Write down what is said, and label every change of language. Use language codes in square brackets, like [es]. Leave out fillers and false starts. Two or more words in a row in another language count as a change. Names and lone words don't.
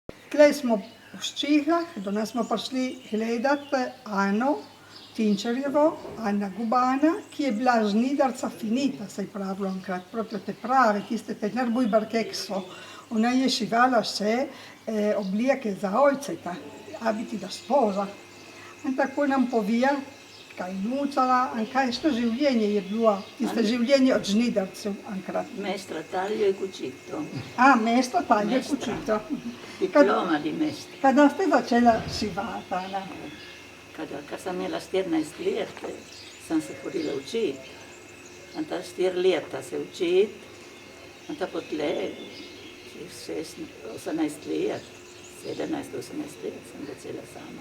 [sl] Tlej smo v Ščihah, do nas smo prišli gledati Ano Tinčarjevo, Ana Gubana, ki je bila žnidarca finita, se je pravilo enkrat, proprio te prave, tiste te najbolj kekso. Ona je šivala vse obleke za ojceta, [it] abiti da spoza. [sl] In tako nam povija, kaj nucala, in kaj što življenje je bilo, tiste življenje od žnidarcev enkrat. [it] Mestra taglio e cucito. Mestra taglio e cucito. Diploma di mestra. [sl] Kada ste začela šivati, Ana? Kad sam imela 14 let, sam se hodila učit. In ta 4 leta se učit, in ta potle 18 let, 17-18 let sem začela sama.